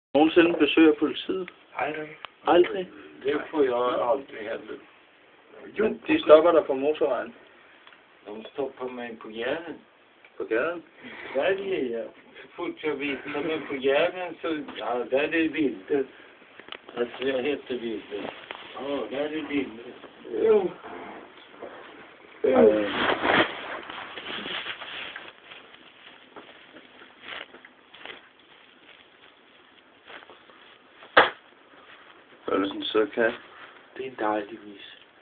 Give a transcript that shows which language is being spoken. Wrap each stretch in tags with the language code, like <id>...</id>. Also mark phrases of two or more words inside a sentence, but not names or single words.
<da>Nogensinde besøger politiet? Aldrig. Aldrig? Det får jeg aldrig heller. Jo, de stopper der på motorvejen. De stopper mig på gaden. På gaden? I Sverige, ja.</da> <sv>Så fort jag visar mig</sv> <da>på gaden</da> <sv>så, ja, där är det bilder. Alltså jag heter bilder. Ja, där är bilder.</sv> <da>Jo. Hvad er det sådan en sød kat? Det er en dejlig vis.</da>